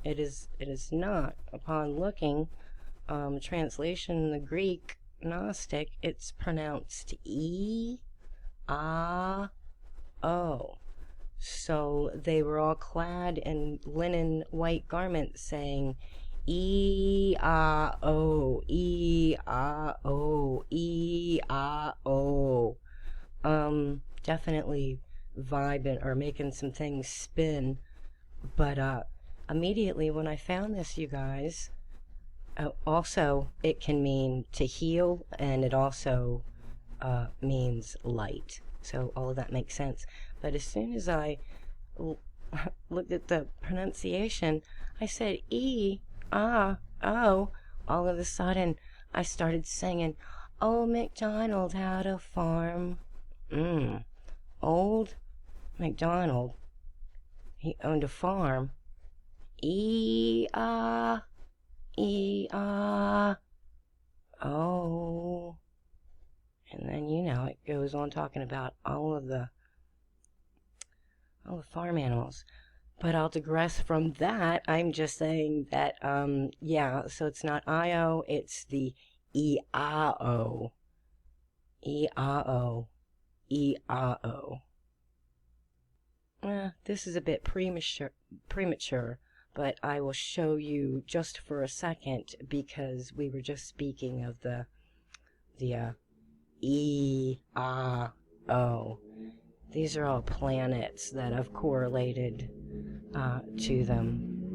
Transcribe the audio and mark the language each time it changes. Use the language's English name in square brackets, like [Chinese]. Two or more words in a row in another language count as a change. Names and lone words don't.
[English] It is not. Upon looking, translation in the Greek Gnostic, it's pronounced E-A-O. So they were all clad in linen white garments saying E-A-O, E-A-O, E-A-O. Definitely vibing or making some things spin. But immediately when I found this, you guys, also it can mean to heal, and it also means light. So all of that makes sense. But as soon as I looked at the pronunciation, I said E-A-O. All of a sudden, I started singing, Old MacDonald had a farm. Old MacDonald, he owned a farm. E-A-E-A-O. And then, you know, it goes on talking about all the farm animals. But I'll digress from that. I'm just saying that, yeah, so it's not I-O, it's the E-A-O. E-A-O. E-A-O. This is a bit premature, but I will show you just for a second, because we were just speaking of the E-A-O. These are all planets that have correlated to them.